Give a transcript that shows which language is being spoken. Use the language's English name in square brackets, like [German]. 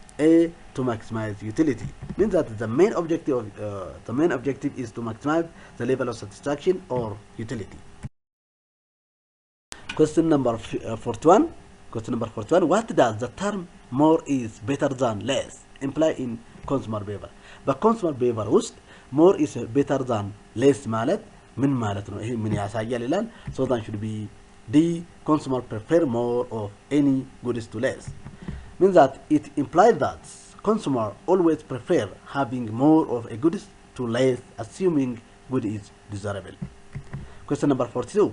[English] A, to maximize utility. Means that the main objective is to maximize the level of satisfaction or utility. Question number 41. Question number 41. What does the term more is better than less imply in consumer behavior? [Amharic] በኮንሱመር ቢሄቪየር ውስጥ [English] more is better than less [Amharic] ማለት ምን ማለት ነው? ይሄ ምን ያሳያል ይላል። [English] So that should be D, consumer prefer more of any goods to less. Means that it implies that consumer always prefer having more of a goods to less, assuming good is desirable. Question number 42.